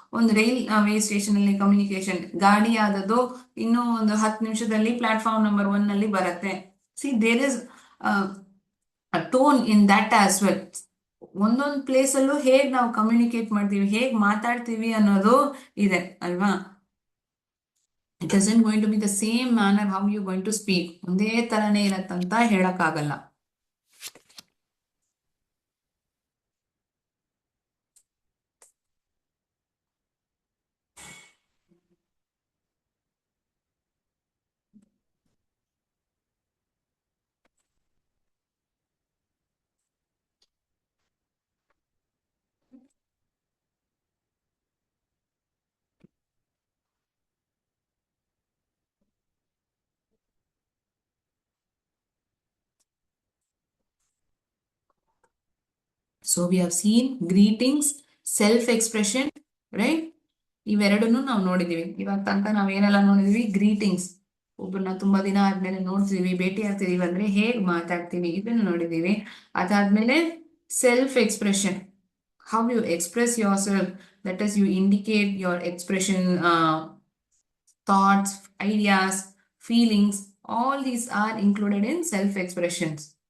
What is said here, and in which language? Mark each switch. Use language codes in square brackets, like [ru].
[kn] ಒಂದು rail way station ಅಲ್ಲಿ communication, ಗಾಡಿ ಆದದ್ದು ಇನ್ನೂ ಒಂದು 10 ನಿಮಿಷದಲ್ಲಿ ಪ್ಲಾಟ್ಫಾರ್ಮ್ ನಂಬರ್ 1 ನಲ್ಲಿ ಬರುತ್ತೆ. [en] See, there is tone in that as well. [kn] ಒಂದೊಂದು ಪ್ಲೇಸ್ ಅಲ್ಲೂ ಹೇಗ್ ನಾವು ಕಮ್ಯುನಿಕೇಟ್ ಮಾಡ್ತೀವಿ, ಹೇಗ್ ಮಾತಾಡ್ತೀವಿ ಅನ್ನೋದು ಇದೆ ಅಲ್ವಾ? [en] It isn't going to be the same manner how you going to speak. [kn] ಒಂದೇ ತರನೇ ಇರತ್ತಂತ ಹೇಳಕ್ಕಾಗಲ್ಲ. [en] So we have seen greetings, self-expression, right? [kn] ಇವೆರಡನ್ನೂ ನಾವು ನೋಡಿದೀವಿ. ಇವಾಗ ತನಕ ನಾವೇನೆಲ್ಲ ನೋಡಿದೀವಿ? ಗ್ರೀಟಿಂಗ್ಸ್, ಒಬ್ಬರನ್ನ ತುಂಬಾ ದಿನ ಆದ್ಮೇಲೆ ನೋಡ್ತೀವಿ, ಭೇಟಿ ಆಗ್ತಿದೀವಿ ಅಂದ್ರೆ ಹೇಗ್ ಮಾತಾಡ್ತೀವಿ, ಇದನ್ನ ನೋಡಿದೀವಿ. [en] ಅದಾದ್ಮೇಲೆ self expression, how you express yourself, that is you indicate your expression, thoughts, ideas, feelings, all these are included in self expressions.